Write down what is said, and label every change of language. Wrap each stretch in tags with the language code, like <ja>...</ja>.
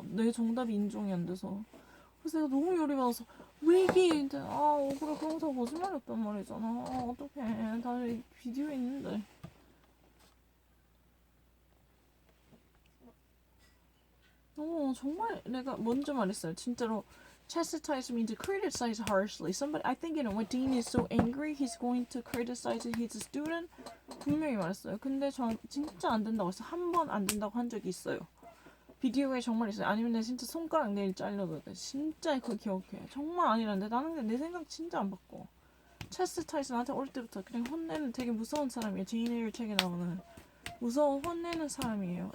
<ko>내 정답이 인정이 안 돼서. 그래서 내가 너무 열이 받아서 왜 이게 억울해. 그런 거 다 거짓말이었단 말이잖아. 어떡해. 다 비디오에 있는데. 정말 내가 먼저 말했어요. 진짜로</ko> <en>chastise means to criticize harshly. I think, when Dean is so angry, he's going to criticize his student.</en> <ko>분명히 말했어요. 근데 전 진짜 안 된다고 했어. 한 번 안 된다고 한 적이 있어요. 비디오에 정말 있어요. 아니면 내가 진짜 손가락 내일 잘려도 돼. 진짜 그거 기억해. 정말 아니란데. 나는 근데 내 생각 진짜 안 바꿔. chastise 나한테 올 때부터 그냥 혼내는 되게 무서운 사람이에요. 제인 에일 책에 나오는 무서운 혼내는 사람이에요.</ko>